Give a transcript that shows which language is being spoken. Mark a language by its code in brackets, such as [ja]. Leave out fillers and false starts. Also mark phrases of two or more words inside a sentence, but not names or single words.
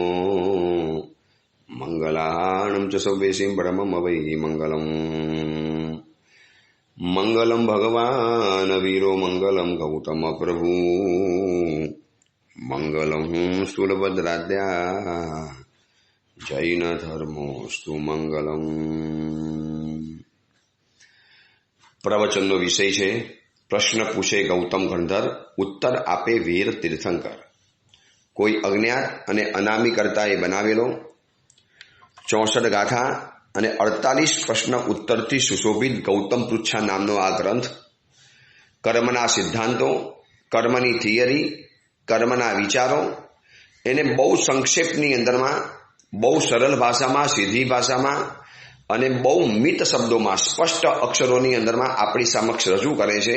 [sa] मंगलाहारणं च सव्येसिं परमं वै मंगलम् मंगलम भगवान वीरो मंगलम गौतम प्रभु मंगलम स्थूलभद्राद्या जैन धर्मोस्तु मंगलम। [gu] प्रवचनનો વિષય છે પ્રશ્ન પૂછે ગૌતમ ગણધર, ઉત્તર આપે વીર તીર્થંકર। કોઈ અજ્ઞાત અને અનામી કર્તાએ બનાવેલો 64 ગાથા અને 48 પ્રશ્ન ઉત્તરથી સુશોભિત ગૌતમ પૃચ્છા નામનો આ ગ્રંથ કર્મના સિદ્ધાંતો, કર્મની થિયરી, કર્મના વિચારો એને બહુ સંક્ષેપની અંદરમાં, બહુ સરળ ભાષામાં, સીધી ભાષામાં અને બહુ મિત શબ્દોમાં, સ્પષ્ટ અક્ષરોની અંદરમાં આપણી સમક્ષ રજૂ કરે છે।